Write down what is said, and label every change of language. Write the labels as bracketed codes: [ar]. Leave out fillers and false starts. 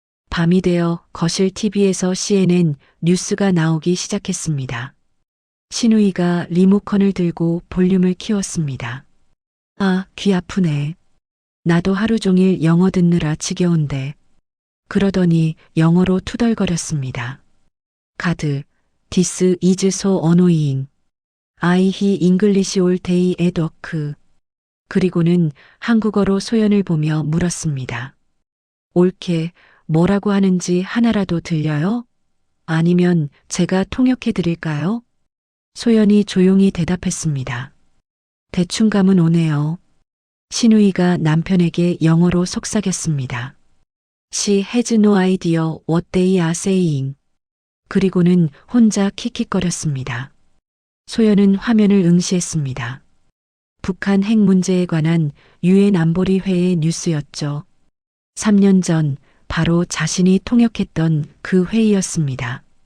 [ko] 밤이 되어 거실 TV에서 CNN 뉴스가 나오기 시작했습니다. 신우이가 리모컨을 들고 볼륨을 키웠습니다. 아, 귀 아프네. 나도 하루 종일 영어 듣느라 지겨운데. 그러더니 영어로 투덜거렸습니다. [en] 가드, This is so annoying. I hear English all day at work. [ko] 그리고는 한국어로 소연을 보며 물었습니다. 옳게 뭐라고 하는지 하나라도 들려요? 아니면 제가 통역해 드릴까요? 소연이 조용히 대답했습니다. 대충 감은 오네요. 신우이가 남편에게 영어로 속삭였습니다. [en] She has no idea what they are saying. [ko] 그리고는 혼자 킥킥거렸습니다. 소연은 화면을 응시했습니다. 북한 핵 문제에 관한 유엔 안보리 회의 뉴스였죠. 3년 전 바로 자신이 통역했던 그 회의였습니다.